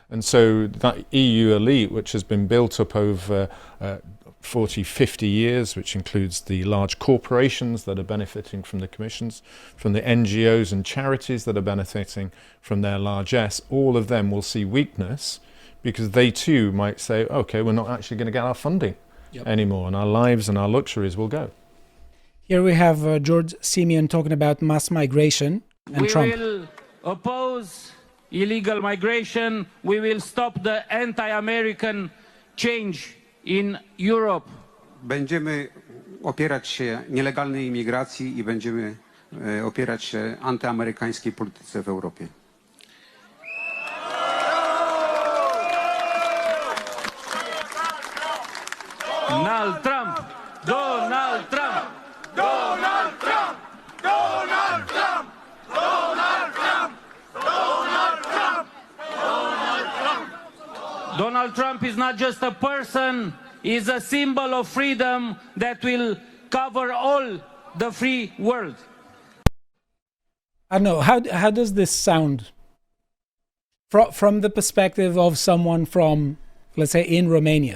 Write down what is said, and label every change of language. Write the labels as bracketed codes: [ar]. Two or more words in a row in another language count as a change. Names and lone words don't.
[en] And so that EU elite, which has been built up over 40, 50 years, which includes the large corporations that are benefiting from the commissions, from the NGOs and charities that are benefiting from their largesse, all of them will see weakness because they too might say, okay, we're not actually going to get our funding anymore, and our lives and our luxuries will go. Here we have George Simeon talking about mass migration and Trump. We will oppose illegal migration. We will stop the anti-American change in Europe. [pl] Będziemy opierać się nielegalnej imigracji i będziemy opierać się antyamerykańskiej polityce w Europie. [en] Donald Trump! Donald Trump! Donald Trump! Donald Trump! Donald Trump! Donald Trump! Donald Trump! Donald Trump is not just a person, he's a symbol of freedom that will cover all the free world. I don't know, how does this sound from the perspective of someone from, let's say, in Romania?